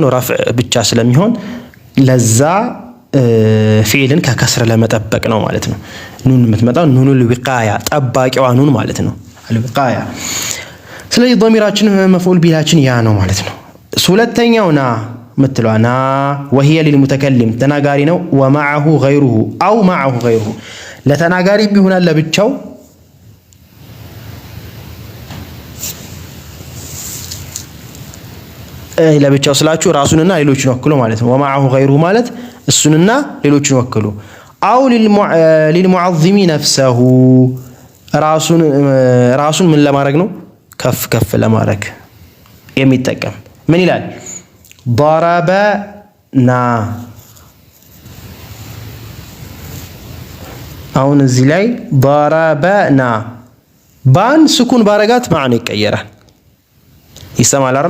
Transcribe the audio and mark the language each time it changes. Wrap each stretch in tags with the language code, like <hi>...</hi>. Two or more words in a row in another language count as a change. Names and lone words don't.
<am>ረፍዕ ብቻ ስለሚሆን ለዛ ፊዕልን ከከስር ለመጠበቅ ነው ማለት ነው። ኑን የምትመጣው</am> <ar>نون الوقاية</ar> <am>ጠባቂዋ ኑን ማለት ነው። አልዊቃያ ስለዚህ ضميራችን መፍዑል ቢላችን ያ ነው ማለት ነው። ሁለተኛው ና ምትለዋ ና</am> <ar>وهي للمتكلم</ar> <am>ተናጋሪ ነው።</am> <ar>ومعه غيره او معه غيره</ar> <am>ለተናጋሪ ቢሆናል ለብቻው ለብቻው ስላችሁ ራሱንና ሌሎችን ወክሎ ማለት ነው።</am> <ar>ومعه غيره</ar> <am>ማለት እሱንና ሌሎችን ወክሎ አው</am> <ar>للمعظم نفسه</ar> <am>ራሱን ምን ለማድረግ ነው? ከፍ ከፍ ለማድረግ የሚጠቀም ምን ይላል? ضربنا አሁን እዚህ ላይ ضربنا ባን ስኩን ባረጋት ማዕና ይቀየራል። ይሰማል አይደል?</am>